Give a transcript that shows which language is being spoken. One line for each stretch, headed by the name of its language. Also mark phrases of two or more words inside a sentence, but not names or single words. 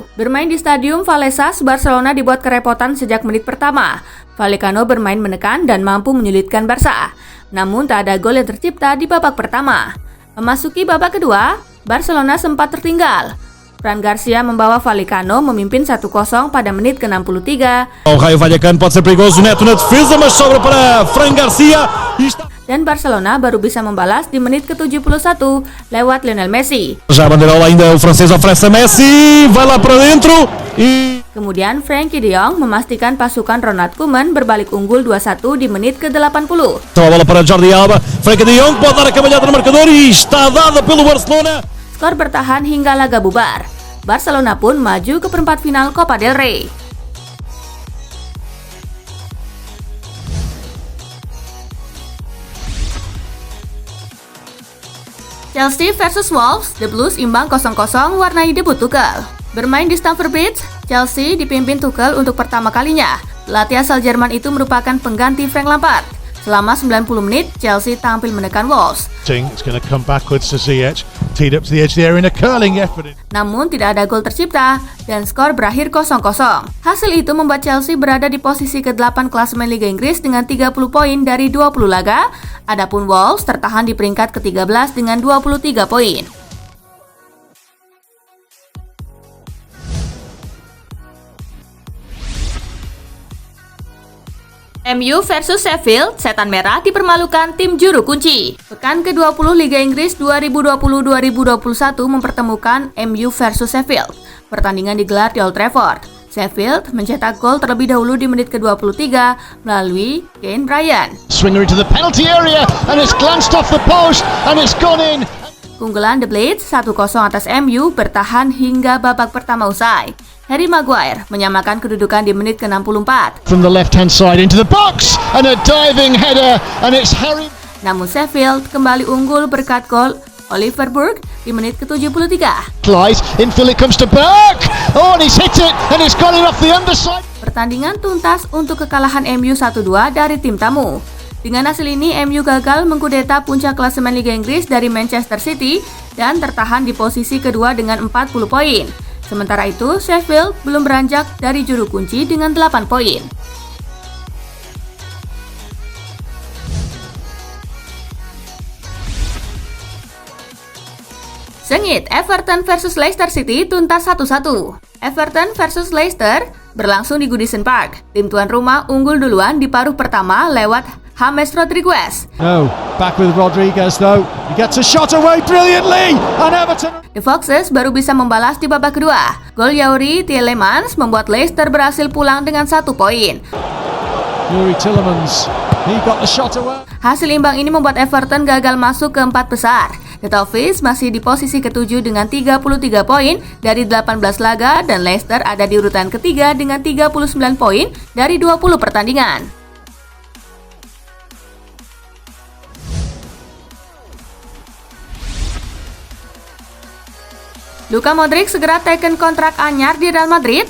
Indonesian: Bermain di Stadium Vallecas, Barcelona dibuat kerepotan sejak menit pertama. Vallecano bermain menekan dan mampu menyulitkan Barca. Namun tak ada gol yang tercipta di babak pertama. Memasuki babak kedua, Barcelona sempat tertinggal. Fran Garcia membawa Vallecano memimpin 1-0 pada menit ke-63.
Portuguese: O Raio Vallecano pode ser perigoso, Neto na defesa, mas sobra para Fran Garcia.
Indonesian: Dan Barcelona baru bisa membalas di menit ke-71 lewat Lionel Messi.
Portuguese: Já a bandeirola ainda, o francês oferece a Messi, vai lá para dentro e...
Indonesian: Kemudian Frenkie de Jong memastikan pasukan Ronald Koeman berbalik unggul 2-1 di menit ke-80.
Portuguese: Então a bola para Jordi Alba, Frenkie de Jong pode dar a cavalhada no marcador e está dada pelo Barcelona.
Indonesian: Skor bertahan hingga laga bubar. Barcelona pun maju ke perempat final Copa del Rey. Chelsea versus Wolves, The Blues imbang 0-0 warnai debut Tuchel. Bermain di Stamford Bridge, Chelsea dipimpin Tuchel untuk pertama kalinya. Pelatih asal Jerman itu merupakan pengganti Frank Lampard. Selama 90 menit, Chelsea tampil menekan Wolves.
English: It's going to come backwards to Ziyech, teed up to the edge there in a curling effort.
Indonesian: Namun tidak ada gol tercipta dan skor berakhir 0-0. Hasil itu membuat Chelsea berada di posisi ke-8 klasemen Liga Inggris dengan 30 poin dari 20 laga. Adapun Wolves tertahan di peringkat ke-13 dengan 23 poin. MU versus Sheffield, setan merah dipermalukan tim juru kunci. Pekan ke-20 Liga Inggris 2020-2021 mempertemukan MU versus Sheffield. Pertandingan digelar di Old Trafford. Sheffield mencetak gol terlebih dahulu di menit ke-23 melalui Kane Bryan.
English: Swinger into the penalty area and it's glanced off the post and it's gone in.
Indonesian: Keunggulan The Blades 1-0 atas MU bertahan hingga babak pertama usai. Harry Maguire menyamakan kedudukan di menit ke-64.
English: From the left-hand side into the box and a diving header and it's Harry.
Indonesian: Namun Sheffield kembali unggul berkat gol Oliver Burke di menit ke-73.
English: Clyde, infield it comes to Burke. Oh, and he's hit it and it's gone in off the underside.
Indonesian: Pertandingan tuntas untuk kekalahan MU 1-2 dari tim tamu. Dengan hasil ini, MU gagal mengkudeta puncak klasemen Liga Inggris dari Manchester City dan tertahan di posisi kedua dengan 40 poin. Sementara itu, Sheffield belum beranjak dari juru kunci dengan 8 poin. Sengit, Everton versus Leicester City tuntas 1-1. Everton versus Leicester berlangsung di Goodison Park. Tim tuan rumah unggul duluan di paruh pertama lewat James Rodriguez.
English: No, back with Rodriguez though. He gets a shot away brilliantly and Everton.
Indonesian: The Foxes baru bisa membalas di babak kedua. Gol Youri Tielemans membuat Leicester berhasil pulang dengan 1 poin.
English: Youri Tielemans, he got the shot away.
Indonesian: Hasil imbang ini membuat Everton gagal masuk ke 4 besar. The Toffees masih di posisi ke-7 dengan 33 poin dari 18 laga dan Leicester ada di urutan ketiga dengan 39 poin dari 20 pertandingan. Luka Modric segera teken kontrak anyar di Real Madrid.